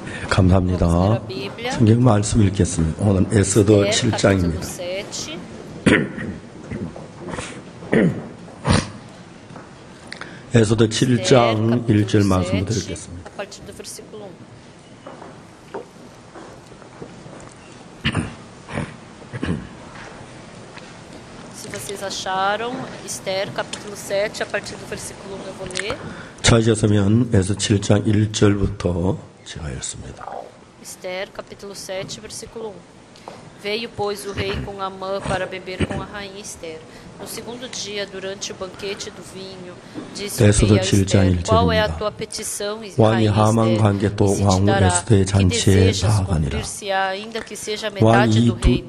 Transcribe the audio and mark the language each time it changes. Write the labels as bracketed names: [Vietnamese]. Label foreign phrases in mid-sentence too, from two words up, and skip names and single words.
[Korean] 감사합니다. 성경 말씀 읽겠습니다. 오늘 에스더 7장입니다. 에스더 7장 1절 말씀부터 읽겠습니다. [Portuguese] Se vocês acharam, Esther, capítulo 7, a partir do versículo 1 eu vou ler. [Korean] 찾으셨으면 에스더 7장 1절부터 제가 읽습니다. [Portuguese] Esther, capítulo 7, versículo 1. Veio, pois, o rei com Amã para beber com a rainha Esther. No segundo dia, durante o banquete do vinho, disse o rei a Esther, qual é a tua petição, rainha Esther? E se te dará, que desejas cumprir-se-á, ainda que seja metade do reino.